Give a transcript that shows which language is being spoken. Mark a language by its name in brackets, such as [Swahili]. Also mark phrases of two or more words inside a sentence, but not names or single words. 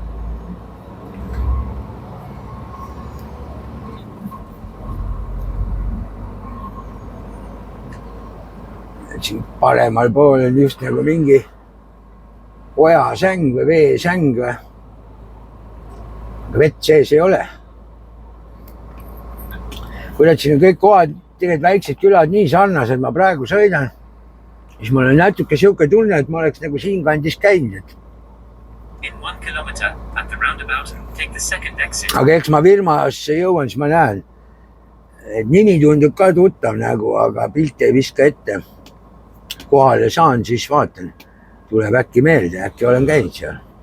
[Estonian] Siin paremal pool on just nagu mingi ojasäng või veesäng või. Vett sees ei ole. Kui siin on kõik kohad, tegelikult väiksed külad nii sarnased, ma praegu sõidan, siis mul on natuke siuke tunne, et ma oleks nagu siin kandis käinud. [English] In 1 kilometer, at the roundabout, take the second exit. [Estonian] Aga eks ma firmasse jõuan, siis ma näen, et nimi tundub ka tuttav nagu, aga pilt ei viska ette. Kohale saan, siis vaatan, tuleb äkki meelde, äkki olen käinud seal.